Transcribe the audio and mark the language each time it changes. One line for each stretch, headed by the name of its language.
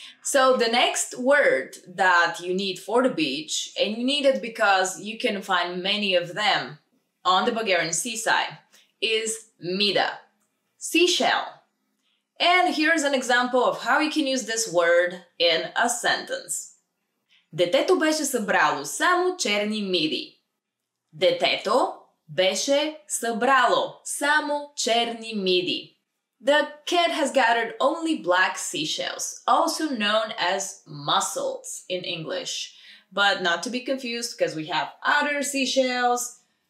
English: So the next word that you need for the beach, and you need it because you can find many of them on the Bulgarian seaside, is mida, seashell. And here's an example of how you can use this word in a sentence.
Bulgarian: Детето беше събрало само черни миди. Детето беше събрало само черни миди.
English: The kid has gathered only black seashells, also known as mussels in English. But not to be confused because we have other seashells.